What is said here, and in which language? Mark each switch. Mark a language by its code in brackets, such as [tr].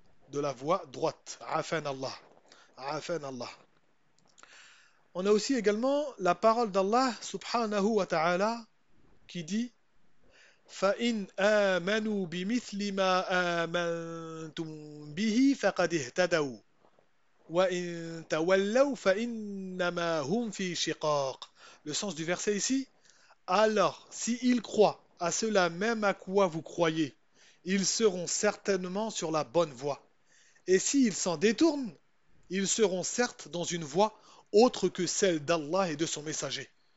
[fr] De la voie droite. Afan Allah. Afan Allah. On a aussi également la parole d'Allah, subhanahu wa ta'ala, qui dit: [ar] فَإِنْ آمَنُوا بِمِثْلِ مَا آمَنْتُمْ بِهِ فَقَدْ اهْتَدَوْا. وإن تولوا فإنما هم في شقاق. [fr] Le sens du verset ici, alors, si ils croient à cela même à quoi vous croyez, ils seront certainement sur la bonne voie. Et s'ils s'en détournent, ils seront certes dans une voie autre que celle d'Allah et de son messager.